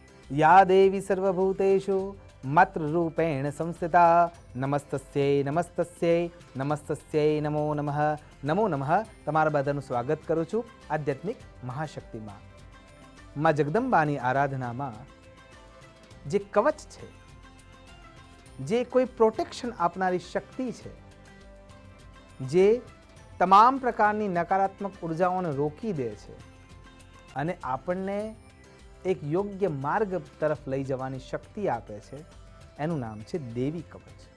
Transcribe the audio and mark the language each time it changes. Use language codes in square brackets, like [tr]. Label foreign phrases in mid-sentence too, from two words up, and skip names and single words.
[sa] या देवी सर्वभूतेषु मातृरूपेण संस्थिता नमस्तस्यै नमस्तस्यै नमस्तस्यै नमो नमः नमो नमः। [gu] તમારા બધાનું સ્વાગત કરું છું આધ્યાત્મિક મહાશક્તિમાં। માં જગદંબાની આરાધનામાં જે કવચ છે, જે કોઈ પ્રોટેક્શન આપનારી શક્તિ છે, જે તમામ પ્રકારની નકારાત્મક ઉર્જાઓને રોકી દે છે અને આપણને એક યોગ્ય માર્ગ તરફ લઈ જવાની શક્તિ આપે છે, એનું નામ છે દેવી કવચ।